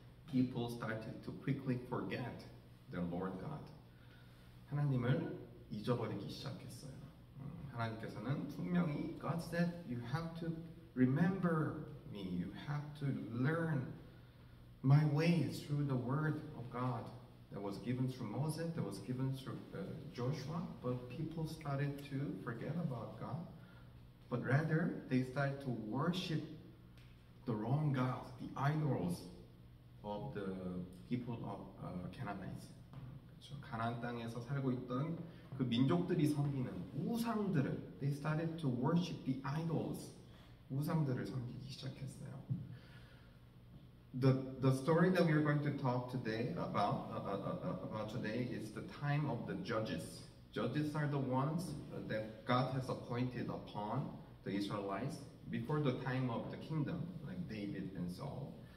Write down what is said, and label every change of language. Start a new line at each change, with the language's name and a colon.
English: People started to quickly forget their Lord God.
Korean: 하나님을 잊어버리기 시작했어요. 하나님께서는 분명히
English: God said, you have to remember me. You have to learn my ways through the word of God that was given through Moses, that was given through Joshua. But people started to forget about God. But rather, they started to worship the wrong gods, the idols of the people of Canaanites.
Korean: 그렇죠. 가나안 땅에서 살고 있던 그 민족들이 섬기는 우상들을,
English: they started to worship the idols.
Korean: 우상들을 섬기기 시작했어요.
English: The story that we are going to talk today about today is the time of the judges. Judges are the ones that God has appointed upon the Israelites before the time of the kingdom, like David and Saul.